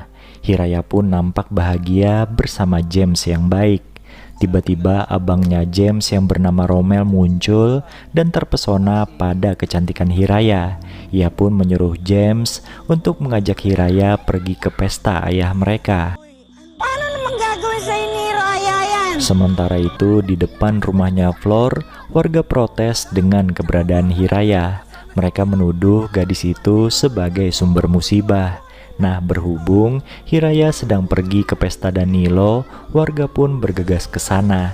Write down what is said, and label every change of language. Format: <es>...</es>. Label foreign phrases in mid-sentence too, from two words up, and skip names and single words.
<id>Hiraya pun nampak bahagia bersama James yang baik. Tiba-tiba abangnya James yang bernama Rommel muncul dan terpesona pada kecantikan Hiraya. Ia pun menyuruh James untuk mengajak Hiraya pergi ke pesta ayah mereka.</id> <tl>Paano naman gagawin sa ini, Raya yan?</tl> <id>Sementara itu di depan rumahnya Flor, warga protes dengan keberadaan Hiraya. Mereka menuduh gadis itu sebagai sumber musibah. Nah, berhubung Hiraya sedang pergi ke pesta Danilo, warga pun bergegas ke sana.</id>